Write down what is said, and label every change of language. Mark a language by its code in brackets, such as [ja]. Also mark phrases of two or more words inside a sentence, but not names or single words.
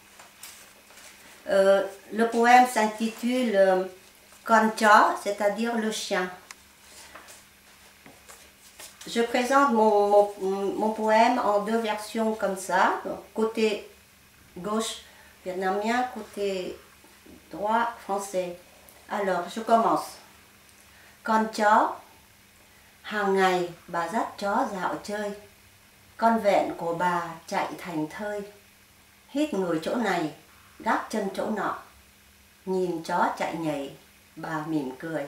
[fr] Le poème s'intitule Con chó, c'est-à-dire le chien. Je présente mon poème en deux versions comme ça, côté gauche vietnamien, côté droit français. Alors, je commence. [vi] Con chó, hàng ngày bà dắt chó dạo chơi, con vẹn của bà chạy thành thơi, hít người chỗ này, gác chân chỗ nọ, nhìn chó chạy nhảy, bà mỉm cười.